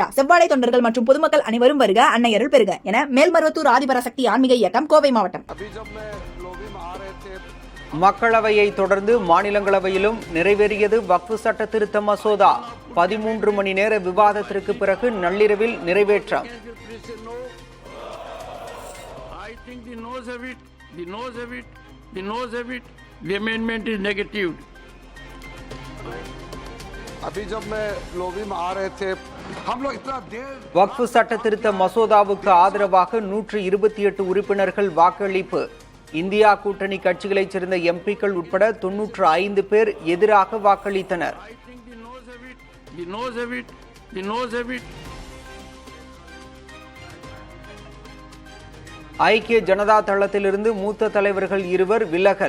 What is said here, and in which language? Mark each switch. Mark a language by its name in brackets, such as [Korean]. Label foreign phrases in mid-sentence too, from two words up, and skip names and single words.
[Tamil] செவ்வாடை தொண்டர்கள் மற்றும் பொதுமக்கள் அனைவரும் வருக, அன்னையருள் பெருக என மேல்மருவத்தூர் ஆதிபராசக்தி ஆன்மீக இயக்கம் கோவை மாவட்டம். மக்களவையை தொடர்ந்து மாநிலங்களவையிலும் நிறைவேறியது வக்ஃப் சட்ட திருத்த மசோதா. 13 மணி நேர விவாதத்திற்கு பிறகு நள்ளிரவில் நிறைவேற்றம். [English] The amendment is negative. [Hindi] अभी जब मैं लोबी में आ रहे थे हम लोग इतना देर [Tamil] வக்ஃப் சட்ட திருத்த மசோதாவுக்கு ஆதரவாக 128 உறுப்பினர்கள் வாக்களிப்பு. இந்தியா கூட்டணி கட்சிகளைச் சேர்ந்த எம்பிக்கள் உட்பட 95 பேர் எதிராக வாக்களித்தனர். ஐக்கிய ஜனதா தளத்திலிருந்து மூத்த தலைவர்கள் 2 விலகல்.